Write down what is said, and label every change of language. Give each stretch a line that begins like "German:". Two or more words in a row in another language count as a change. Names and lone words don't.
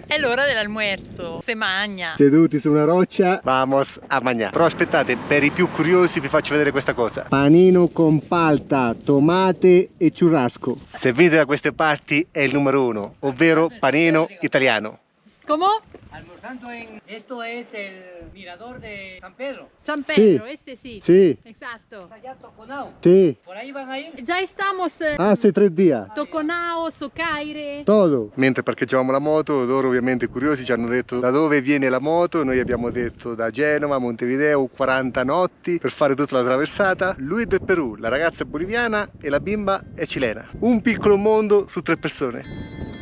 Italian: È l'ora dell'almuerzo, se magna. Seduti su una roccia,
Spanish: vamos a
Italian: mangiare. Però aspettate, per i più curiosi vi faccio vedere questa cosa. Panino con palta, tomate e churrasco. Se venite da queste parti è il numero 1, ovvero panino italiano.
Spanish: ¿Cómo? Almorzando en... Esto es el mirador de San Pedro. San Pedro, Sí. este sí. Sí, Exacto. Allá Toconao. sí. Por ahí van a ir. Ya estamos Hace 3 días. Toconao, Socaire. Todo.
Italian: Mentre parcheggiavamo la moto, loro ovviamente curiosi ci hanno detto da dove viene la moto. Noi abbiamo detto da Genova, Montevideo, 40 notti per fare tutta la traversata. Lui è del Perù, la ragazza è boliviana e la bimba è cilena. Un piccolo mondo su 3 persone.